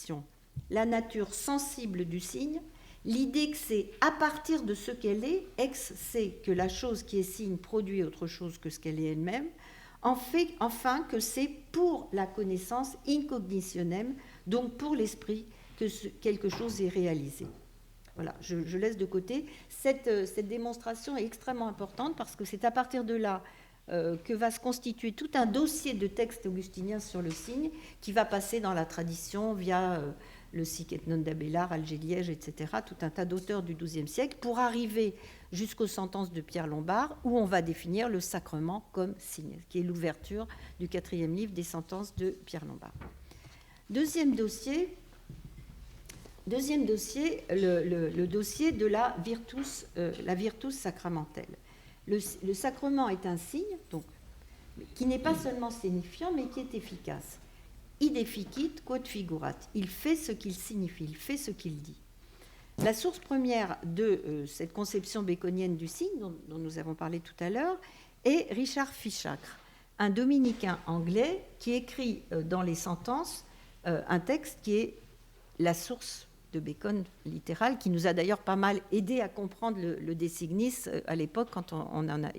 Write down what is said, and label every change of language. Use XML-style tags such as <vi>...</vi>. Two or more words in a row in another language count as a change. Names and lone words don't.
<fr>La nature sensible du signe, L'idée que c'est à partir de ce qu'elle est, ex c'est que la chose qui est signe produit autre chose que ce qu'elle est elle-même, enfin que c'est pour la connaissance incognitionem, donc pour l'esprit, que quelque chose est réalisé. Voilà, je laisse de côté. Cette démonstration est extrêmement importante parce que c'est à partir de là que va se constituer tout un dossier de textes augustiniens sur le signe qui va passer dans la tradition via le Sic et non d'Abélard, Alger-Liège, etc., tout un tas d'auteurs du XIIe siècle, pour arriver jusqu'aux sentences de Pierre Lombard, où on va définir le sacrement comme signe, qui est l'ouverture du 4e livre des sentences de Pierre Lombard. Deuxième dossier, le dossier de la virtus sacramentelle. Le sacrement est un signe, donc, qui n'est pas seulement signifiant, mais qui est efficace.</fr> <la>Id efficit quod figurat.</la> <fr>Il fait ce qu'il signifie, il fait ce qu'il dit. La source première de cette conception baconienne du signe, dont nous avons parlé tout à l'heure, est Richard Fichacre, un dominicain anglais qui écrit dans les sentences un texte qui est la source de Bacon littérale, qui nous a d'ailleurs pas mal aidé à comprendre le De Signis à l'époque quand on en a.</fr>